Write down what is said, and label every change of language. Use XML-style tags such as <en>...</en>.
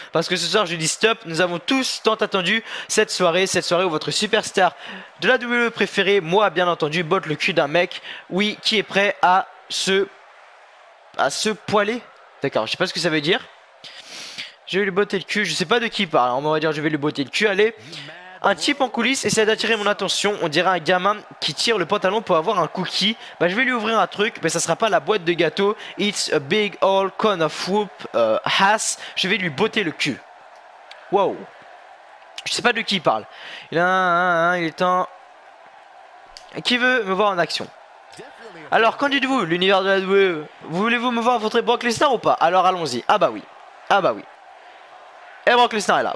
<fr>Parce que ce soir, je dis stop. Nous avons tous tant attendu cette soirée où votre superstar de la WWE préférée, moi bien entendu, botte le cul d'un mec, oui, qui est prêt à se poiler. D'accord, je sais pas ce que ça veut dire. Je vais lui botter le cul, je sais pas de qui il parle. On va dire je vais lui botter le cul, allez. Un type en coulisses essaie d'attirer mon attention. On dirait un gamin qui tire le pantalon pour avoir un cookie. Bah je vais lui ouvrir un truc, mais ça sera pas la boîte de gâteau.</fr> <en>It's a big old con of whoop ass.</en> <fr>Je vais lui botter le cul. Wow. Je sais pas de qui il parle. Il est temps. Qui veut me voir en action? Alors qu'en dites-vous, l'univers de la WWE? Voulez-vous me voir affronter Brock Lesnar ou pas? Alors allons-y. Ah bah oui. Ah bah oui. Et Brock Lesnar est là.</fr>